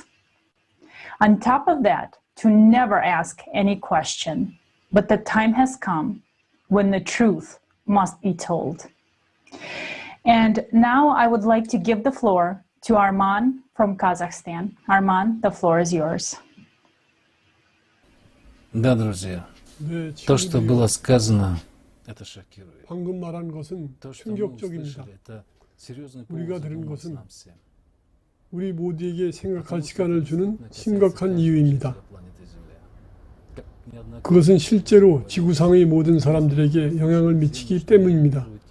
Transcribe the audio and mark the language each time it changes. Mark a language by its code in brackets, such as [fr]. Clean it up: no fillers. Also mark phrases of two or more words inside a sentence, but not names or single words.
[en] On top of that, to never ask any question. But the time has come when the truth must be told. And now I would like to give the floor to Arman from Kazakhstan. Arman, the floor is yours. [ru] Да, друзья, то, что было сказано, это шокирует. [ko] 방금 말한 것은 충격적입니다. 우리가 들은 것은 우리 모두에게 생각할 시간을 주는 심각한 이유입니다. 그것은 실제로 지구상의 모든 사람들에게 영향을 미치기 때문입니다.